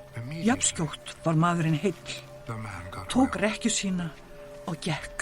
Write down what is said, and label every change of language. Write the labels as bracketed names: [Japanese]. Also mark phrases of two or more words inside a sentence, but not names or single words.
[Icelandic] Jafnskjótt var maðurinn heill, [English] the man got [Icelandic] tók [English] well. [Icelandic] rekkju sína og gekk.